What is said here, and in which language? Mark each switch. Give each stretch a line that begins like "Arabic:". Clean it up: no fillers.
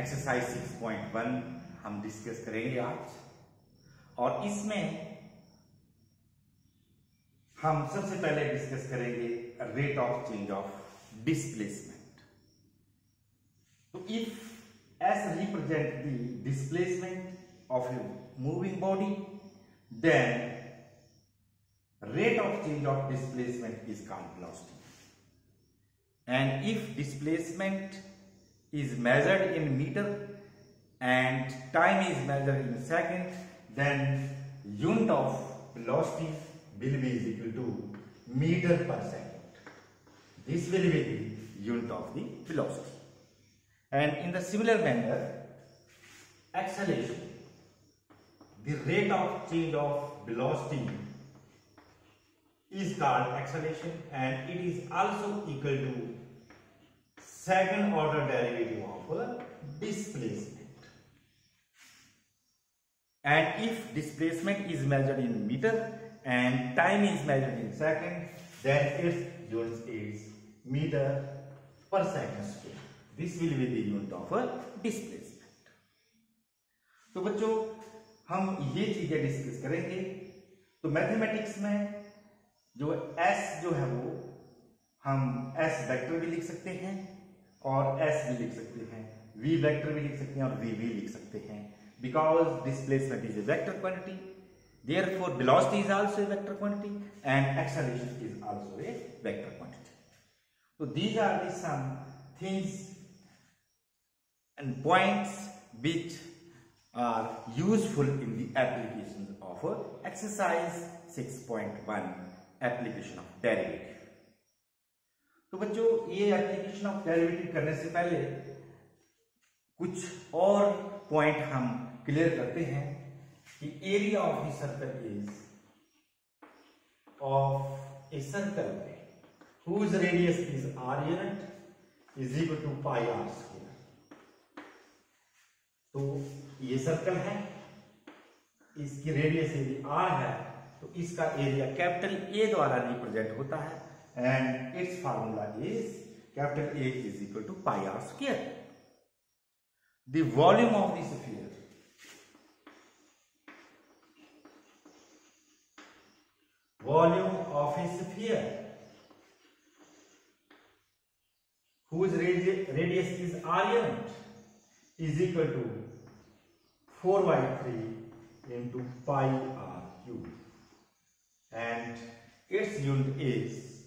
Hindi: Exercise 6.1 हम discuss करेंगे आज, और इसमें हम सबसे पहले डिस्कस करेंगे rate of change of displacement.
English: तो if S represent the displacement of a moving body, then rate of change of displacement is called velocity. And if displacement is measured in meter and time is measured in second, then unit of velocity will be equal to meter per second. This will be the unit of the velocity. And in the similar manner, acceleration, the rate of change of velocity is called acceleration, and it is also equal to second order derivative of displacement. And if displacement is measured in meter and time is measured in second, then its unit is meter per second square. This will be the unit of displacement.
Hindi: तो बच्चों, हम ये चीजें discuss करेंगे। तो mathematics में जो s जो है वो हम s वेक्टर भी लिख सकते हैं और s भी लिख सकते हैं, v वेक्टर भी लिख सकते हैं और v भी लिख सकते हैं,
English: because displacement is a vector quantity,
Hindi: therefore velocity is also a vector quantity and acceleration is also a vector quantity.
English: तो these are the some things and points which are useful in the applications of exercise 6.1 application of derivative.
Hindi: तो बच्चों, ये application of derivative करने से पहले कुछ और point हम क्लियर करते हैं कि
English: Area of the circle is of a circle whose radius is r unit is equal to pi r square.
Hindi: तो ये सर्कल है, इसकी रेडियस यदि r है तो इसका एरिया कैपिटल A द्वारा रिप्रेजेंट होता है,
English: And its formula is capital A is equal to pi r square. The volume of the sphere, volume of a sphere whose radius is r unit is equal to 4/3 into pi r cube, and its unit is